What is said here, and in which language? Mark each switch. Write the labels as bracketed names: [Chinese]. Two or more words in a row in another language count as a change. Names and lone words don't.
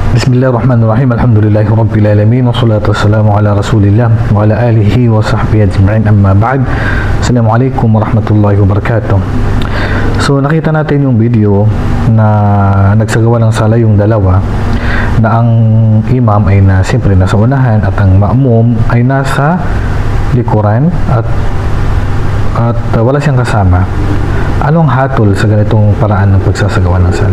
[Arabic] بسم الله الرحمن الرحيم. الحمد لله رب العالمين. والصلاة والسلام على رسول الله وعلى آله وصحبه أجمعين. أما بعد. السلام عليكم ورحمة الله وبركاته. [Filipino] So nakita natin yung video na nagsagawa ng sala yung dalawa, na ang imam ay siyempre nasa unahan at ang ma'mum ay nasa likuran at wala siyang kasama. Anong hatol sa ganitong paraan ng pagsasagawa ng sala?